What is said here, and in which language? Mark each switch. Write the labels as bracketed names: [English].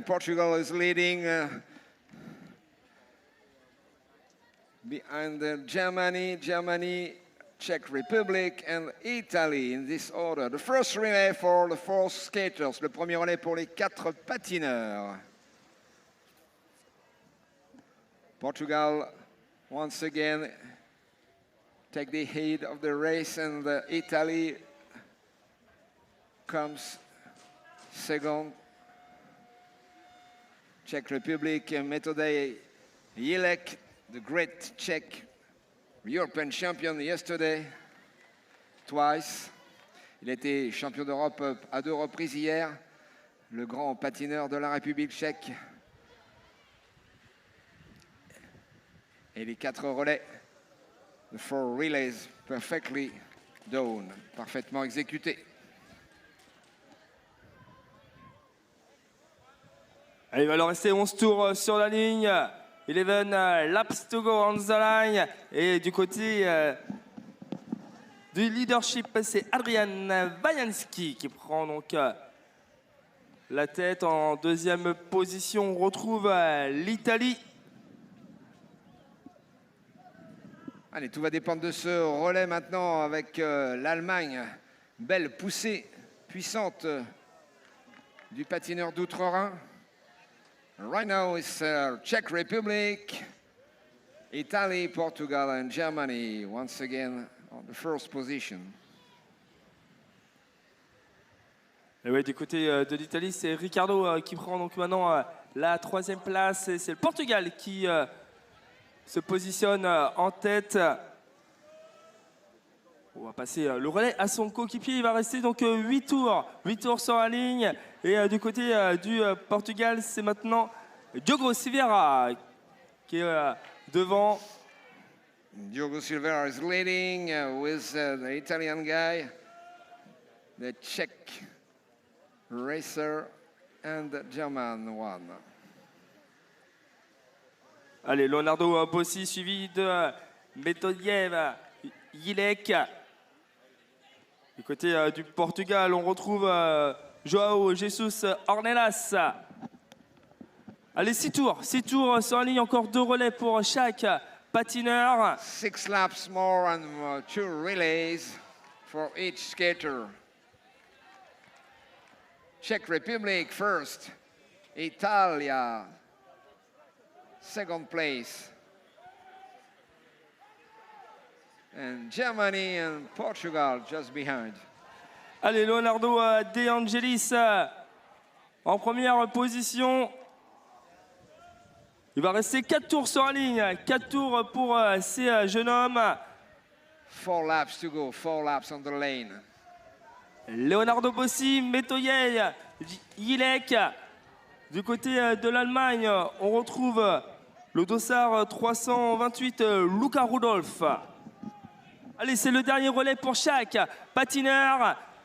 [English] Portugal is leading behind Germany, Czech Republic and Italy in this order. The first relay for the four skaters. [French] Le premier relais pour les 4 patineurs. [English] Portugal once again take the head of the race, and Italy comes second. Czech Republic, Metodej Jilek, the great Czech European champion yesterday, twice. [French] Il était champion d'Europe à 2 reprises hier, le grand patineur de la République tchèque. Et les 4 relais. [English] The 4 relays perfectly done, [French] parfaitement exécutés. Il va leur rester 11 tours sur la ligne. [English] 11 laps to go on the line. [French] Et du côté du leadership, c'est Adrian Wajanski qui prend donc la tête. En deuxième position, on retrouve l'Italie. Allez, tout va dépendre de ce relais maintenant avec l'Allemagne. Belle poussée puissante du patineur d'outre-Rhin. [English] Right now it's Czech Republic, Italy, Portugal and Germany once again on the first position. [French] Et oui, du côté de l'Italie, c'est Ricardo qui prend donc maintenant la 3e place. Et c'est le Portugal qui se positionne en tête. On va passer le relais à son coéquipier. Il va rester donc 8 tours. 8 tours sur la ligne. Et du côté du Portugal, c'est maintenant Diogo Silveira qui est devant. [English] Diogo Silveira is leading with the Italian guy, the Czech racer and the German one. [French] Allez, Leonardo Bossi suivi de Metodjev Jilek. Du côté du Portugal, on retrouve João Jesus Ornelas. Allez, 6 tours sur la ligne, encore 2 relais pour chaque patineur. [English] 6 laps more and 2 relays for each skater. Czech Republic first, Italia second place, and Germany and Portugal just behind. [French] Allez, Leonardo De Angelis en première position. Il va rester 4 tours sur la ligne, 4 tours pour ces jeunes hommes. [English] 4 laps to go, 4 laps on the lane. [French] Leonardo Bossi, Metodjev Jilek. Du côté de l'Allemagne, on retrouve le dossard 328, Luca Rudolph. Allez, c'est le dernier relais pour chaque patineur.